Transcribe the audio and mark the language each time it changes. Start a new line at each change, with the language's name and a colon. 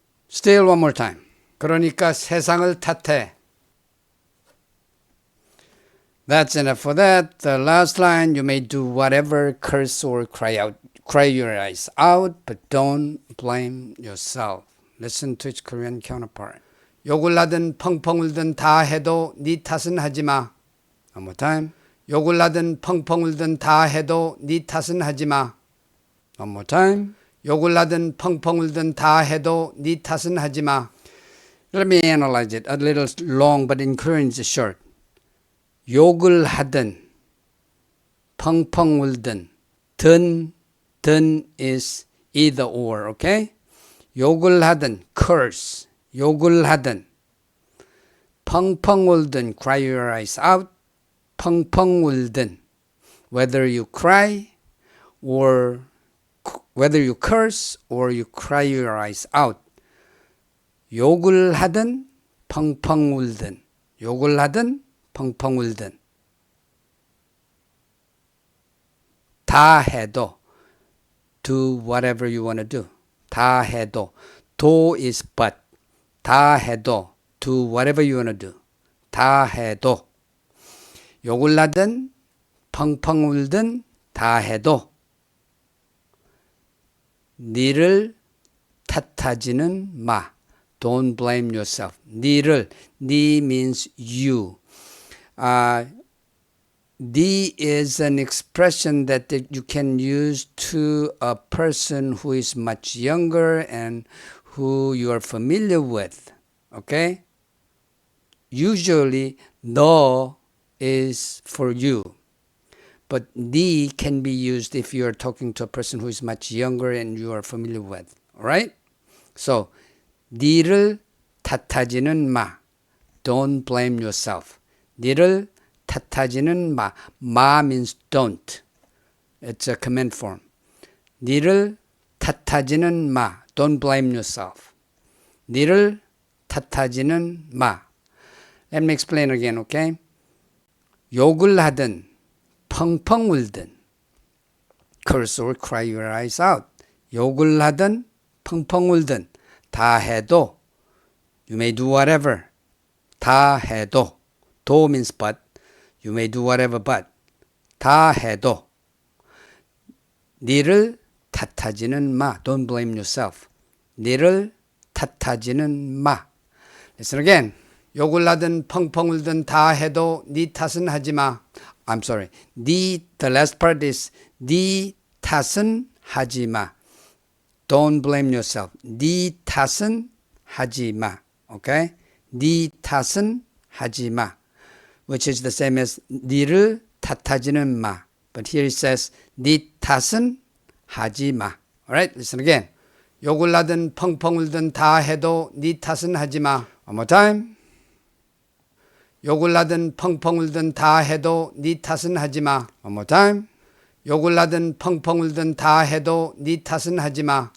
English: Still one more time.
Korean: 그러니까 세상을 탓해.
English: That's enough for that. The last line, you may do whatever, curse or cry your eyes out, but don't blame yourself. Listen to its Korean counterpart.
Korean: 욕을 하든 펑펑 울든 다 해도 네 탓은 하지 마.
English: One more time.
Korean: 욕을 하든 펑펑 울든 다 해도 네 탓은 하지 마.
English: One more time.
Korean: 욕을 하든 펑펑 울든 다 해도 네 탓은 하지 마.
English: Let me analyze it. A little long, but in Korean it's short.
Korean: 욕을 하든 펑펑 울든 든
English: is either or, okay? 욕을 하든 curse,
Korean: 욕을 하든 펑펑 울든
English: cry your eyes out, 펑펑 울든 whether you cry or whether you curse or you cry your eyes out.
Korean: 욕을 하든 펑펑 울든 욕을 하든 펑펑 울든 다 해도
English: do whatever you want to do.
Korean: 다 해도.
English: do is but.
Korean: 다 해도.
English: do whatever you want to do.
Korean: 다 해도. 욕을 하든 펑펑 울든 다 해도 니를 탓하지는 마.
English: Don't blame yourself. 니를, 니 means you. 니 is an expression that you can use to a person who is much younger and who you are familiar with. Okay? Usually, 너 is for you. But 니 can be used if you are talking to a person who is much younger and you are familiar with. Alright? So,
Korean: 니를 탓하지는 마.
English: Don't blame yourself.
Korean: 니를 탓하지는 마.
English: 마 means don't. It's a command form.
Korean: 니를 탓하지는 마.
English: Don't blame yourself.
Korean: 니를 탓하지는 마.
English: Let me explain again, okay?
Korean: 욕을 하든 펑펑 울든
English: curse or cry your eyes out.
Korean: 욕을 하든 펑펑 울든 다 해도
English: you may do whatever.
Korean: 다 해도
English: do means but. You may do whatever but.
Korean: 다 해도 니를 탓하지는 마.
English: Don't blame yourself.
Korean: 니를 탓하지는 마.
English: Listen again.
Korean: 욕을 하든 펑펑 울든 다 해도 니 탓은 하지 마.
English: I'm sorry. the last part is
Korean: 니 탓은 하지 마.
English: Don't blame yourself.
Korean: 니 탓은 하지 마.
English: Okay?
Korean: 니 탓은 하지 마.
English: Which is the same as
Korean: 니를 탓하지는 마.
English: But here it says 니 탓은 하지 마. Alright? Listen again.
Korean: 욕을 하든 펑펑 울든 다 해도 니 탓은 하지 마.
English: One more time.
Korean: 욕을 하든 펑펑 울든 다 해도 니 탓은 하지 마.
English: One more time.
Korean: 욕을 하든 펑펑 울든 다 해도 니 탓은 하지 마.